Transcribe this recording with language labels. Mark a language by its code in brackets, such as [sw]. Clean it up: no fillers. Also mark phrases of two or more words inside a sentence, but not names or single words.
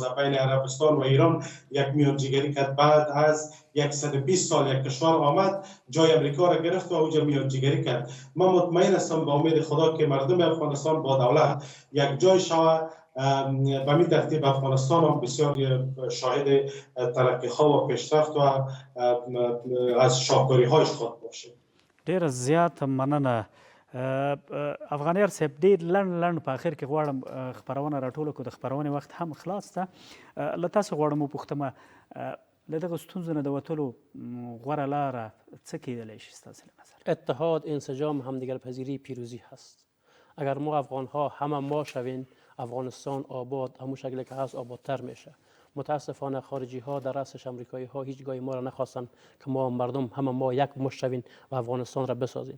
[fa] بین عربستان و ایران یک میانجیگری کرد، بعد از 120 سال یک کشور آمد جای امریکا را گرفت و اونجا میانجیگری کرد. من مطمئن هستم با امید خدا که مردم افغانستان با دولت یک جای شود. به می ترتیب افغانستان هم بسیار شاهد ترقی ها و پیشرفت و از شاهکاری هایش خود باشه. [ps] ډېره زیات مننه افغانیار صاحب. ډېر لنډ په اخر کې غواړم خپرونه راټوله کړو، د خپرونې وخت هم خلاص ده. له تاسو غواړم وپوښتم له دغه ستونزو نه د وتلو غوره لاره څه کیدلی شي ستاسو له نظر؟ [fa] اتحاد، انسجام، همدیگر پذیری، پیروزی هست. اگر ما افغان ها همه ما شویم، افغانستان آباد همون شکلی که هست آبادتر میشه. متاسفانه خارجی ها در رأسش امریکایی ها هیچگاهی ما را نخواستن که ما مردم همه ما یک مشت شویم و افغانستان را بسازیم.